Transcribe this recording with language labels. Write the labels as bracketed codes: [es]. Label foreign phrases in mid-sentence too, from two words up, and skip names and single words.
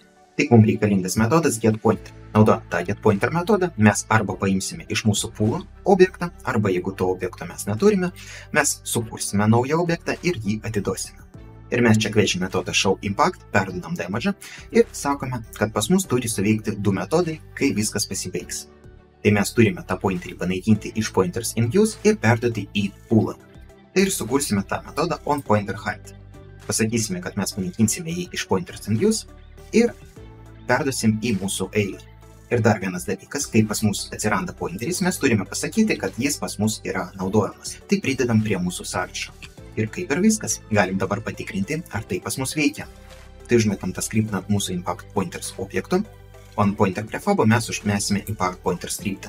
[lt] Tik mums reikalingas metodas getPointer. Naudojant tą getPointer metodą, mes arba paimsime iš mūsų poolo objektą, arba jeigu to objekto mes neturime, mes sukursime naują objektą ir jį atiduosime. Ir mes čia kviečiame metodą showImpact, perdodam damage'ą ir sakome, kad pas mus turi suveikti du metodai, kai viskas pasibaigs. Tai mes turime tą pointerį panaikinti iš pointers_in_use ir perduoti į poolą. Tai ir sukursime tą metodą onPointerHide. Pasakysime, kad mes panaikinsime jį iš pointers_in_use ir perduosim į mūsų eilę. Ir dar vienas dalykas, kai pas mus atsiranda pointeris, mes turime pasakyti, kad jis pas mus yra naudojamas. Tai pridedam prie mūsų sąrašo. Ir kaip ir viskas, galim dabar patikrinti, ar tai pas mus veikia. Tai užmetam tą skriptą ant mūsų impact pointers objekto, o ant pointer prefabo mes užmesime impact pointer skriptą.